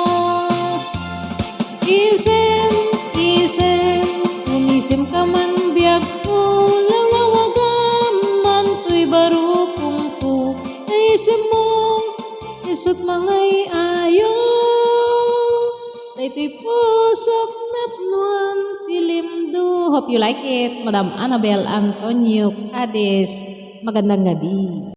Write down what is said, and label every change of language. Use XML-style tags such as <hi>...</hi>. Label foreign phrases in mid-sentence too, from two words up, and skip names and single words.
<ilo>Umisem ka man biyag ko, lawlawagam man to'y barupong ko, kaisim mo, isut mangay ayo, daytoy pusok napnuan tilimdo.</ilo> <en>Hope you like it, Madam Annabel Antonio Cadiz.</en> <tl>Magandang gabi.</tl>